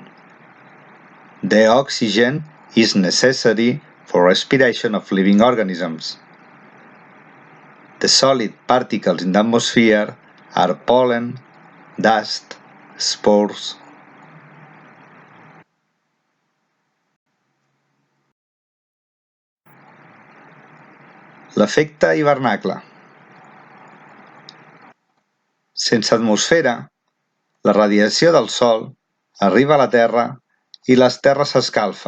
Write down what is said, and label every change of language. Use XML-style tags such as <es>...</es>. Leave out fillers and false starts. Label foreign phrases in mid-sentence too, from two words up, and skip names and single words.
<en>The oxygen is necessary for respiration of living organisms. The solid particles in the atmosphere are pollen, dust, spores.</en> <ca>L'efecte hivernacle. Sense atmosfera, la radiació del Sol arriba a la Terra i la Terra s'escalfa.</ca>